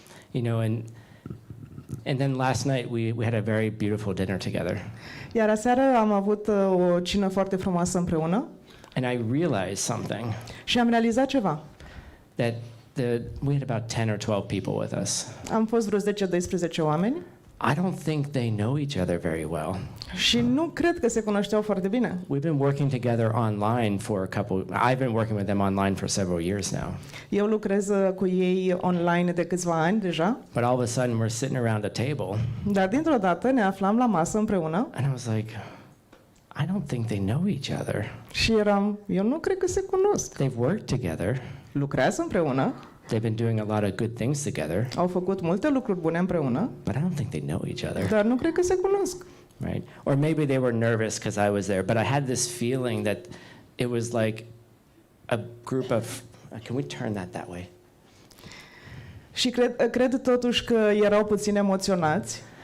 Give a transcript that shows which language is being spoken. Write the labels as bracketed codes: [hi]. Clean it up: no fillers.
[en] You know, and then last night we had a very beautiful dinner together. [ro] Iar aseară am avut o cină foarte frumoasă împreună. [en] And I realized something. [ro] Și am realizat ceva. [en] That we had about 10 or 12 people with us. [ro] Am fost vreo 10-12 oameni. [en] I don't think they know each other very well. [ro] Și nu cred că se cunoșteau foarte bine. [en] We've been working together online for I've been working with them online for several years now. [ro] Eu lucrez cu ei online de câțiva ani deja. [en] But all of a sudden we're sitting around a table. [ro] Dar dintr-o dată ne aflam la masă împreună. [en] And I was like, I don't think they know each other. [ro] Și eu nu cred că se cunosc. [en] They've worked together. [ro] Lucrează împreună. [en] They've been doing a lot of good things together. [ro] Au făcut multe lucruri bune împreună. [en] But I don't think they know each other. [ro] Dar nu cred că se cunosc. [en] Right? Or maybe they were nervous because I was there, but I had this feeling that it was like a group of can we turn that way? [ro] Și cred totuși că erau puțin emoționați.